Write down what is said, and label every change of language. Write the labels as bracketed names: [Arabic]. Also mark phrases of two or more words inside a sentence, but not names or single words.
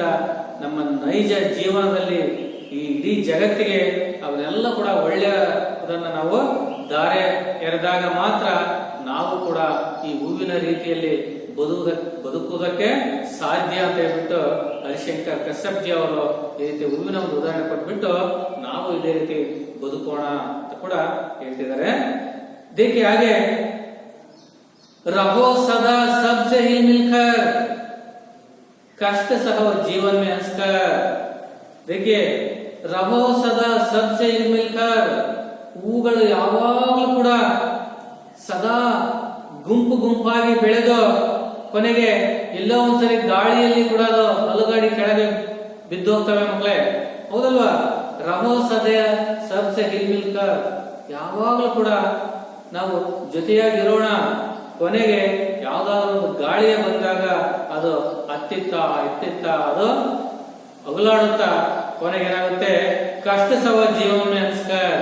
[Kannada] ನಮ್ಮ ನೈಜ ಜೀವನದಲ್ಲಿ ಈ ಇಡೀ ಜಗತ್ತಿಗೆ ಅವನ್ನೆಲ್ಲ ಕೂಡ ಒಳ್ಳೆಯದನ್ನ ನಾವು ದಾರೆ ಎರೆದಾಗ ಮಾತ್ರ ನಾವು ಕೂಡ ಈ ಹೂವಿನ ರೀತಿಯಲ್ಲಿ ಬದುಕುವುದಕ್ಕೆ ಸಾಧ್ಯ ಅಂತ ಹೇಳ್ಬಿಟ್ಟು ಹರಿಶಂಕರ್ ಕಶ್ಯಪ್ ಜಿ ಅವರು ಈ ರೀತಿ ಹೂವಿನ ಒಂದು ಉದಾಹರಣೆ ಕೊಟ್ಬಿಟ್ಟು ನಾವು ಇದೇ ರೀತಿ ಬದುಕೋಣ ಅಂತ ಕೂಡ ಹೇಳ್ತಿದ್ದಾರೆ. [Hindi] देखिए आगे, रहो सदा सबसे ही मिलकर, कष्ट सहो जीवन में हंसकर. देखिए, रहो सदा सबसे ही मिलकर, [Kannada] ಹೂಗಳು ಯಾವಾಗಲೂ ಕೂಡ ಸದಾ ಗುಂಪು ಗುಂಪಾಗಿ ಬೆಳೆದು ಕೊನೆಗೆ ಎಲ್ಲೋ ಒಂದ್ಸರಿ ಗಾಳಿಯಲ್ಲಿ ಕೂಡ ಅದು ಅಲುಗಾಡಿ ಕೆಳಗೆ ಬಿದ್ದು ಹೋಗ್ತವೆ ಮಕ್ಕಳೇ, ಹೌದಲ್ವಾ. [Hindi] रहो सदा सबसे हिल मिलकर, [Kannada] ಯಾವಾಗಲೂ ಕೂಡ ನಾವು ಜೊತೆಯಾಗಿರೋಣ, ಕೊನೆಗೆ ಯಾವ್ದಾದ್ರು ಒಂದು ಗಾಳಿಯ ಬಂದಾಗ ಅದು ಹತ್ತಿತ್ತ ಅದು ಅಗಲಾಡುತ್ತಾ ಕೊನೆಗೇನಾಗುತ್ತೆ [Hindi] कष्ट सव जीवन अन्सकर.